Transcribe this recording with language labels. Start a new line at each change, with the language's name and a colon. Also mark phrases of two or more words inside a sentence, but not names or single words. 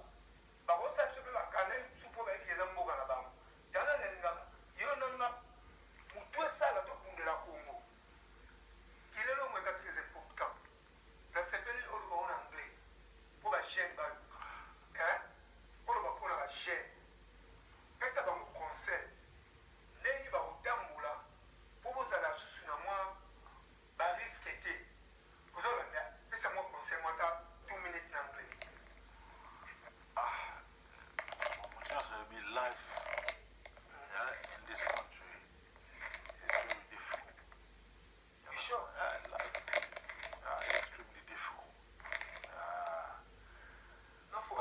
Lingala: bakosa biso mpe bakana supo bayiki eza mboka na bango yana nalingaka yo nanga mutu esala tobundela Congo kilelo omo eza
French: très important
Lingala: nasepeli oloba ngo na anglais mpo bagene bayo oloba mpona bagene pesa bango conseil ndenge bakotambola mpo bozala susu na mwa bariske te ozolanda pesa mwa conseil mwa ta 2 minutes na anglais
English: life in this country is very difficult. You sure? Life is extremely difficult. Not for